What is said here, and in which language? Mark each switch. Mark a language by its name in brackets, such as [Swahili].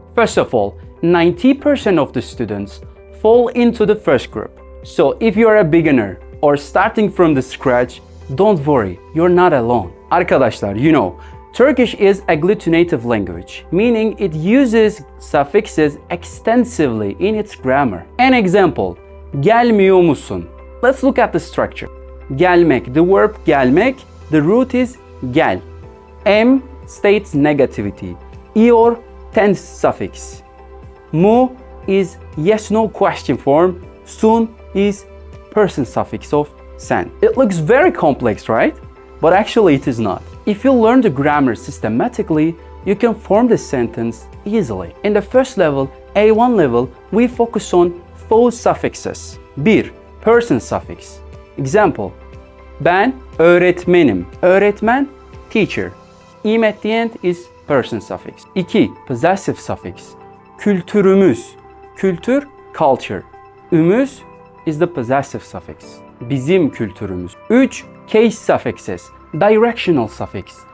[English] First of all, 90% of the students fall into the first group. So if you're a beginner or starting from the scratch, don't worry, you're not alone. Arkadaşlar, Turkish is agglutinative language, meaning it uses suffixes extensively in its grammar. An example, [Turkish] gelmiyor musun? [English] Let's look at the structure. Gelmek, the verb gelmek, the root is gel. M states negativity. İyor, tense suffix. Mu is yes-no question form. Sun is person suffix of sen. It looks very complex, right? But actually it is not. If you learn the grammar systematically, you can form the sentence easily. In the first level, A1 level, we focus on 4 suffixes. 1. Person suffix. [Turkish] Example, ben öğretmenim. [English] Öğretmen, teacher. İm at the end is person suffix. 2. Possessive suffix. Kültürümüz. Kültür, culture. Ümüz is the possessive suffix. [Turkish] Bizim kültürümüz. [English] 3. Case suffixes. Directional suffix.